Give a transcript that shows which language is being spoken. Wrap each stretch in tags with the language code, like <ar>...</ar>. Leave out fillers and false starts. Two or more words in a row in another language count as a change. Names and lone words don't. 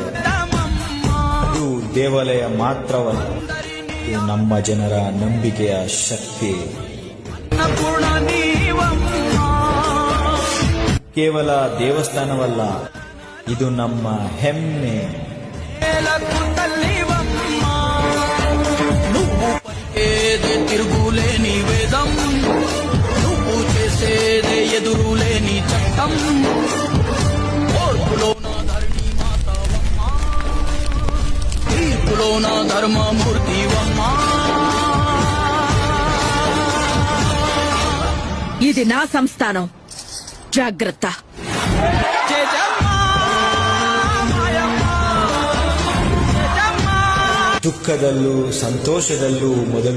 <kn>ಇದು ದೇವಾಲಯ ಮಾತ್ರವಲ್ಲ, ಇದು ನಮ್ಮ ಜನರ ನಂಬಿಕೆಯ ಶಕ್ತಿ. ಕೇವಲ ದೇವಸ್ಥಾನವಲ್ಲ, ಇದು ನಮ್ಮ ಹೆಮ್ಮೆ.</kn> <te>తిరుగులేని వేదం, నువ్వు చేసేదే ఎదురులేని చట్టం. ఓర్పులో నా ధరణి మాతవమ్మ, తీర్పులో నా ధర్మమూర్తివమ్మ. ఇది నా సంస్థానం, జాగ్రత్త.</te> <kn>ದುಃಖದಲ್ಲೂ ಸಂತೋಷದಲ್ಲೂ ಮೊದಲು</kn>